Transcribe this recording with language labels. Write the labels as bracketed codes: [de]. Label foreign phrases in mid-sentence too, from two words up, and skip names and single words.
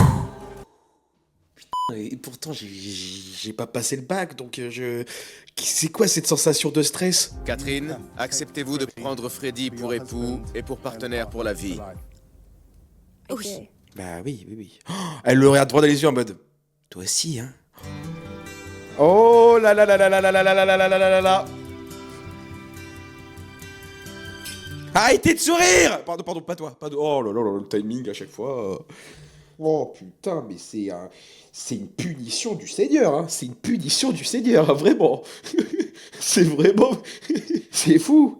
[fr] Et pourtant, j'ai pas passé le bac, donc c'est quoi cette sensation de stress? Catherine, acceptez-vous de prendre Freddy pour époux et pour partenaire pour la vie? Oui. Bah oui, oui, oui. Oh, elle le regarde droit dans les yeux en mode... Toi aussi, hein? Oh là là là là là là là là là là là là là là. Arrêtez de sourire! Pardon, pardon, pas toi. Pas de... Oh là là là, le timing à chaque fois. Oh putain, mais c'est une punition du Seigneur, hein. C'est une punition du Seigneur, hein, vraiment. C'est vraiment... C'est fou.